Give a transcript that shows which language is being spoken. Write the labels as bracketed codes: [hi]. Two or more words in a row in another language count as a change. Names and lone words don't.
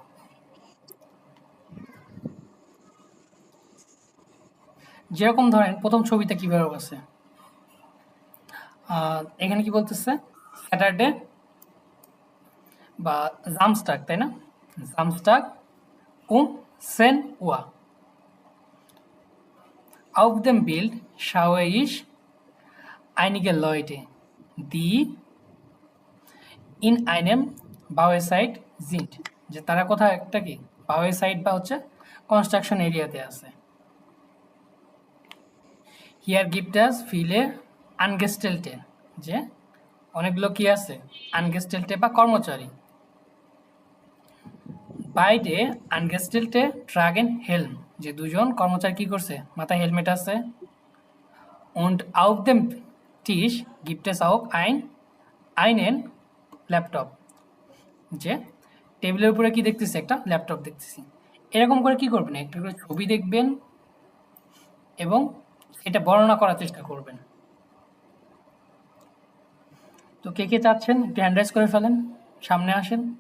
[bn] যেরকম ধরেন প্রথম ছবিতে কিভাবে আছে, এখানে কি বলতেছে? স্যাটারডে বা জামস্টাগ, তাই না? [de] জামস্টাগ um 10 Uhr. Auf dem Bild schaue ich einige Leute, die in einem Bauersite sind. [bn] যে তারা কোথায় একটা কি Bauersite বা হচ্ছে কনস্ট্রাকশন এরিয়াতে আছে। [de] Hier gibt es viele Angestellte, [bn] যে অনেকগুলো কি আছে? [de] Angestellte [bn] বা কর্মচারী। [de] Beide Angestellte tragen Helm, [bn] যে দুজন কর্মচারী কি করছে? মাথায় হেলমেট আছে। [de] Und auf dem Tisch gibt es auch einen Laptop, [bn] যে টেবিলের উপরে কি দেখতেছি? একটা ল্যাপটপ দেখতেছি। এরকম করে কি করবেন? একটা করে ছবি দেখবেন এবং এটা বর্ণনা করার চেষ্টা করবেন। তো কে কে চাচ্ছেন একটু [en] hand raise [bn] করে ফেলেন, সামনে আসেন।